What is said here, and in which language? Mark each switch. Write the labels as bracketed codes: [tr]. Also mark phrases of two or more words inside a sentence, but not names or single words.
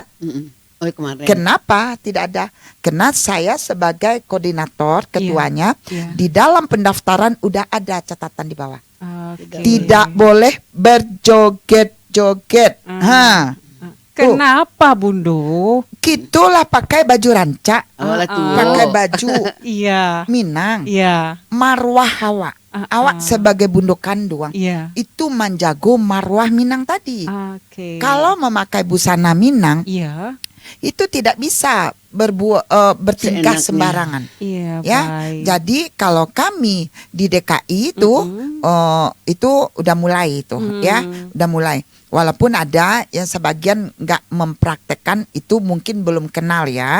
[id] Oh, kemarin. Kenapa tidak ada? Karena saya sebagai koordinator ketuanya di dalam pendaftaran udah ada catatan di bawah. Tidak boleh berjoget-joget. Kenapa Bundo? Gitulah pakai baju rancak, pakai baju Minang, marwah awak. Awak sebagai bundo kanduang itu menjago marwah Minang tadi. Kalau memakai busana Minang, itu tidak bisa bertingkah sembarangan. Ya, jadi kalau kami di DKI itu udah mulai itu, ya, udah mulai. Walaupun ada yang sebagian nggak mempraktekkan itu mungkin belum kenal ya.